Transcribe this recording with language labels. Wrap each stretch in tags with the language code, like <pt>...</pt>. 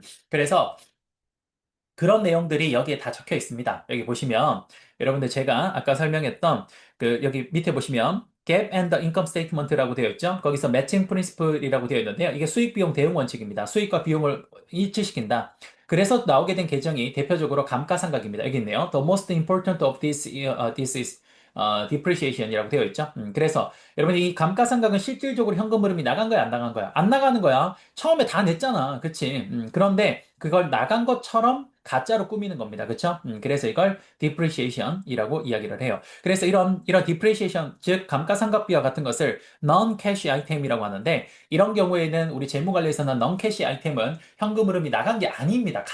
<ko>그래서 그런 내용들이 여기에 다 적혀 있습니다. 여기 보시면 여러분들 제가 아까 설명했던 여기 밑에 보시면</ko> <en>Gap and the Income Statement</en> <ko>라고 되어 있죠. 거기서 Matching Principle이라고 되어 있는데요. 이게 수익 비용 대응 원칙입니다. 수익과 비용을 일치시킨다. 그래서 나오게 된 계정이 대표적으로 감가상각입니다. 여기 있네요.</ko> <en>The most important of this is depreciation이라고</en> <ko>되어 있죠. 그래서 여러분 이 감가상각은 실질적으로 현금 흐름이 나간 거야, 안 나간 거야? 안 나가는 거야. 처음에 다 냈잖아. 그치? 그런데 그걸 나간 것처럼 가짜로 꾸미는 겁니다. 그쵸? 그래서 이걸 depreciation이라고 이야기를 해요. 그래서 이런 depreciation, 즉 감가상각비와 같은 것을 non-cash 아이템이라고 하는데, 이런 경우에는 우리 재무관리에서는 non-cash 아이템은 현금 흐름이 나간 게 아닙니다.</ko>